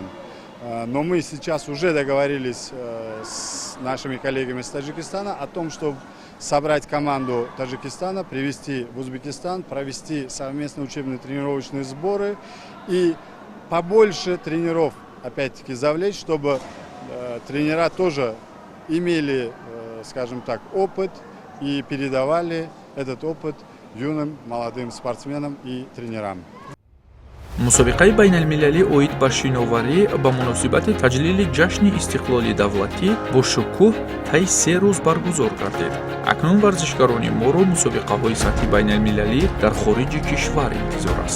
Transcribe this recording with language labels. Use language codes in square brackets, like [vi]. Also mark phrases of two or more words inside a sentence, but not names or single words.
[ru] Но мы сейчас уже договорились с нашими коллегами из Таджикистана о том, чтобы собрать команду Таджикистана, привезти в Узбекистан, провести совместные учебные тренировочные сборы и побольше тренеров опять-таки завлечь, чтобы тренера тоже имели, скажем так, опыт и передавали этот опыт юным молодым спортсменам и тренерам. [tg] мусобиқаи байналмилалӣ оид ба шиноварӣ ба муносибати таҷлили ҷашни истиқлоли давлатӣ бо шукӯҳ таи 3 рӯз баргузор гардид. акнун варзишгарони моро мусобиқаҳои сатҳи байналмилалӣ дар хориҷи кишвар интизор аст.